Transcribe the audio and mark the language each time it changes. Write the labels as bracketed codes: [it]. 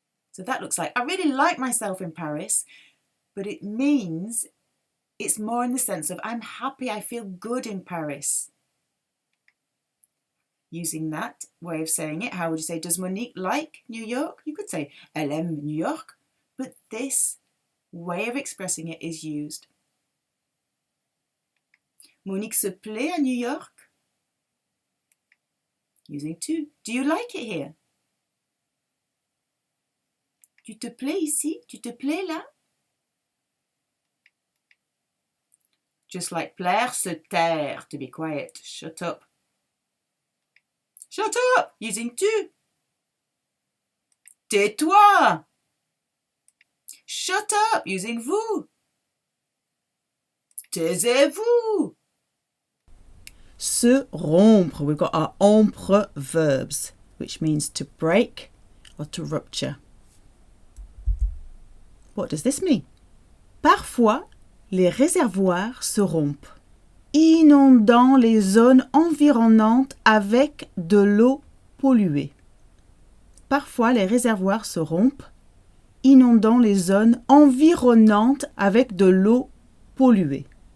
[en] So that looks like, I really like myself in Paris, but it means it's more in the sense of I'm happy, I feel good in Paris. Using that way of saying it, how would you say, does Monique like New York? You could say, [fr] elle aime New York, [en] but this way of expressing it is used. [fr] Monique se plaît à New York. [en] Using tu. Do you like it here? [fr] Tu te plais ici? Tu te plais là? [en] Just like plaire, se taire, to be quiet. Shut up. Shut up! Using tu. [fr] Tais-toi! [en] Shut up! Using vous. [fr] Taisez-vous! Se rompre. [en] We've got our rompre verbs, which means to break or to rupture. What does this mean? [fr] Parfois, les réservoirs se rompent, inondant les zones environnantes avec de l'eau polluée. Parfois, les réservoirs se rompent, inondant les zones environnantes avec de l'eau polluée.